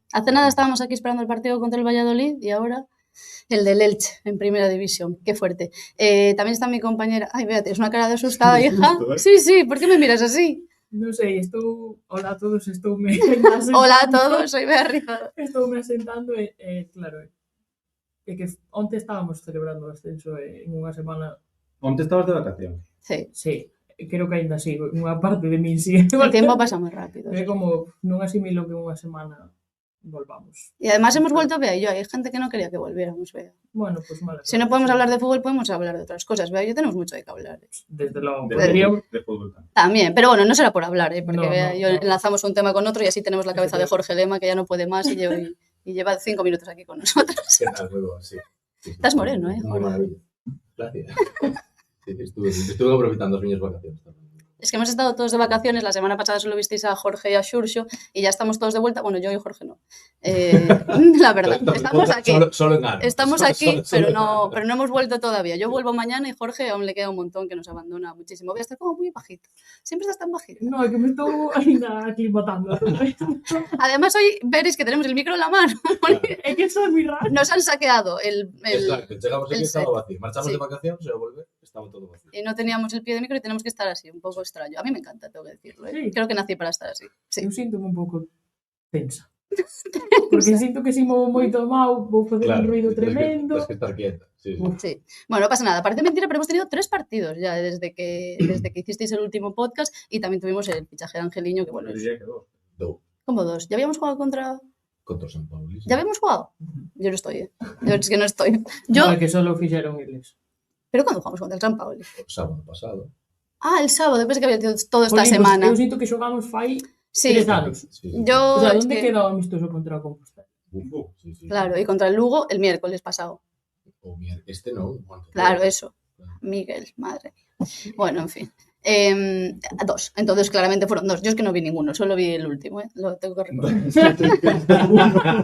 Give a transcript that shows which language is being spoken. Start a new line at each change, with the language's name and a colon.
Spanish: Hace nada estábamos aquí esperando el partido contra el Valladolid y ahora el del Elche en Primera División. Qué fuerte. También está mi compañera. Ay, Beatriz, una cara de asustada, hija. Sí, sí, ¿por qué me miras así?
Galician: Non sei,
Spanish: Hola a todos,
Galician: estoume...
Spanish: Hola a todos, soy Bea Rizado.
Galician: Estoume asentando claro, é que onte estábamos celebrando o ascenso en unha semana... Onte estabas de vacacións?
Spanish: Sí.
Galician: Sí, creo que ainda sigo, unha parte de min sigue.
Spanish: El tiempo pasa
Galician: moi
Spanish: rápido.
Galician: É como, non asimilo que unha semana volvamos.
Spanish: Y además hemos vuelto Bea y yo. Hay gente que no quería que volviéramos, Bea. Bueno, pues mala. Si no podemos hablar de fútbol, podemos hablar de otras cosas. Bea y yo tenemos mucho de qué hablar. Desde luego. De fútbol también. Pero bueno, no será por hablar, porque No, Bea y yo enlazamos un tema con otro y así tenemos la cabeza de Jorge Lema, que ya no puede más y lleva 5 minutos aquí con nosotros. ¿Qué tal, luego? Sí. Estás moreno, ¿eh? Una maravilla. Gracias. Sí, estuve aprovechando las vacaciones también. Es que hemos estado todos de vacaciones, la semana pasada solo visteis a Jorge y a Xurxo y ya estamos todos de vuelta, bueno, yo y Jorge no. La verdad, estamos aquí. Solo en ganas. Estamos aquí, pero no hemos vuelto todavía. Yo vuelvo mañana y Jorge aún le queda un montón que nos abandona muchísimo. Voy a estar como muy bajito. Siempre estás tan bajito. No, es que me estoy
Galician: ainda
Spanish: aclimatando. Además hoy veréis que tenemos el micro en la mano. Es que eso es muy raro. Nos han saqueado el Exacto, llegamos aquí y estaba vacío. Marchamos sí. De vacaciones y al volver estaba todo vacío. Y no teníamos el pie de micro y tenemos que estar así, un poco extraño. A mí me encanta, tengo que decirlo. Sí. Creo que nací para estar así. Sí.
Galician: Eu sinto-me un pouco tensa. Porque sinto que si movo moito a mau, vou facer un ruido tremendo.
Spanish: Tienes que estar quieta. Sí. Sí. Bueno, no pasa nada. Parece mentira, pero hemos tenido 3 partidos ya desde que hicisteis el último podcast y también tuvimos el fichaje de Angeliño, que bueno. Yo diría que 2. ¿Cómo 2? ¿Ya habíamos jugado contra San Paulo? ¿Ya habíamos jugado? Yo no estoy, Yo es que no estoy.
Galician: No, é que solo fixeron eles.
Spanish: ¿Pero cuándo jugamos contra el San Paulo? El sábado pasado. Ah, el sábado, después de que había todo esta Pues, semana.
Galician: Eu sinto que xogamos fai 3 anos.
Spanish: Sí. Yo,
Galician: o sea, onde queda o amistoso contra o Compostela?
Spanish: Sí. Claro, y contra el Lugo el miércoles pasado. O no. Claro, eso. Miguel, madre mía. Bueno, en fin. 2. Entonces, claramente fueron 2. Yo es que no vi ninguno, solo vi el último, ¿eh? Lo tengo que recordar.